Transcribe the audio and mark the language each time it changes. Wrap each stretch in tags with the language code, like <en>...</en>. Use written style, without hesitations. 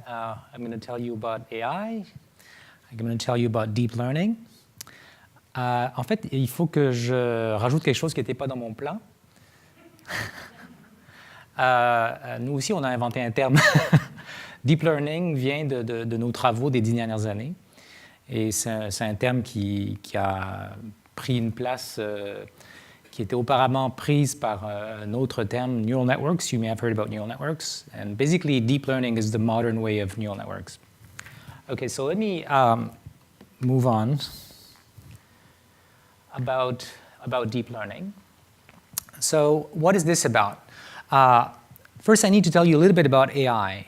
<en>I'm going to tell you about AI. I'm going to tell you about deep learning.</en> <fr>En fait, il faut que je rajoute quelque chose qui n'était pas dans mon plan. Nous aussi, on a inventé un terme. Deep learning vient de nos travaux des 10 dernières années. Et c'est un terme qui a pris une place qui était auparavant prise par un autre terme, neural networks.</fr> <en>You may have heard about neural networks. And basically, deep learning is the modern way of neural networks. Okay, so let me move on about deep learning. So what is this about? First, I need to tell you a little bit about AI.</en>